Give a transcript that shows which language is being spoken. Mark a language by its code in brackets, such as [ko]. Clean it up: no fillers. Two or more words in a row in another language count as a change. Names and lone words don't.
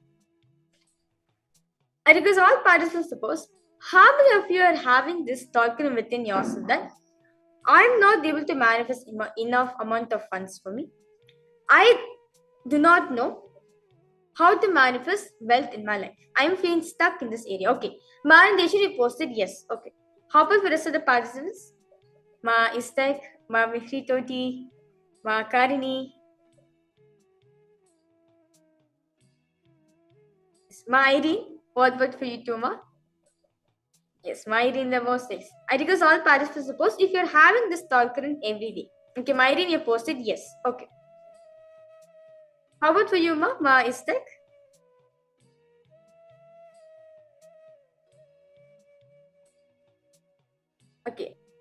[en] I request all participants to post how many of you are having this thought within yourself that I'm not able to manifest enough amount of funds for me. I do not know how to manifest wealth in my life. I'm feeling stuck in this area. Okay. Ma and Desha, you posted yes. Okay. How about for the rest of the participants? Ma Istek, Ma Mihri Toti, Ma Karini. Ma Irene, what about for you too, Ma? Yes, Ma Irene the most says. I request all participants to post if you're having this thought current every day. Okay, Ma Irene, you posted yes. Okay. How about for you, Ma? Ma Istek? Okay.